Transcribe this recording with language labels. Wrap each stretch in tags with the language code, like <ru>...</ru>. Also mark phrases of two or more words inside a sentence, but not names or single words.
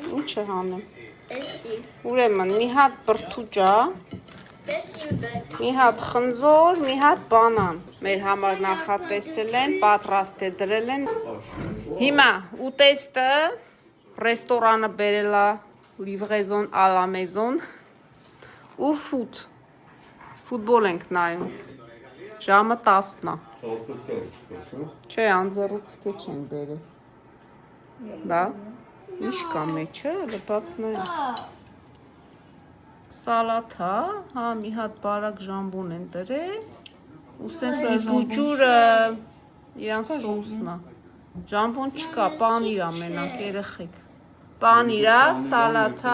<hy>Ինչ հանեմ։ էսի, Ուրեմն մի հատ բրթուճա, էսի բետ, մի հատ խնձոր, մի հատ բանան։ Մեր համար նախատեսել են, պատրաստ է դրել են։ Հիմա ուտեստը ռեստորանը բերել է</hy> <fr>livraison à la maison</fr> <hy>ու ֆուտբոլ ենք նայում։ Ժամը 10-ն է։ Չէ, անձեռուցքե չեն բերել։ Բա, ինչ կա մեջը, լպած նայ։ Սալաթա, հա, մի հատ բարակ ժամբոն են դրել, ու սենց բուջուրը իրանց սոուսն է։ Ժամբոն չկա, պանիր ա մենակ, երեխեք։ Պանիր ա, սալաթա,</hy>